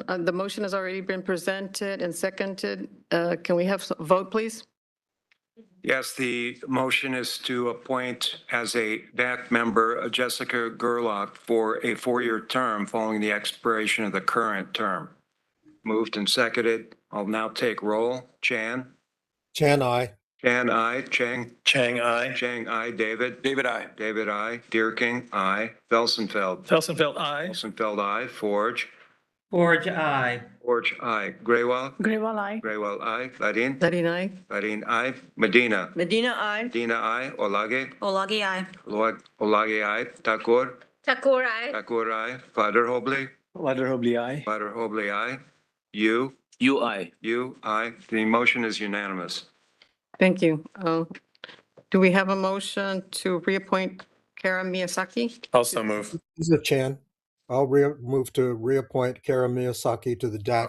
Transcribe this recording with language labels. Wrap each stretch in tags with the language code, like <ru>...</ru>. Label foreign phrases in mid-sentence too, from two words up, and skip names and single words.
<en>The motion has already been presented and seconded. Can we have a vote, please? Yes, the motion is to appoint as a DAC member Jessica Gerlach for a 4-year term following the expiration of the current term. Moved and seconded. I'll now take roll. Chan? Chan, aye. Chan, aye. Chang? Chang, aye. Chang, aye. David? David, aye. David, aye. Deerking, aye. Felsenfeld? Felsenfeld, aye. Felsenfeld, aye. Forge? Forge, aye. Forge, aye. Graywell? Graywell, aye. Graywell, aye. Ladin? Ladin, aye. Ladin, aye. Medina? Medina, aye. Medina, aye. Olage? Olagi, aye. Olage, aye. Takur? Takur, aye. Takur, aye. Vader Hobley? Vader Hobley, aye. Vader Hobley, aye. You? You, aye. You, aye. The motion is unanimous. Thank you. Do we have a motion to reappoint Kara Miyazaki? Also move. This is Chan. I'll move to reappoint Kara Miyazaki to the DAC.</en>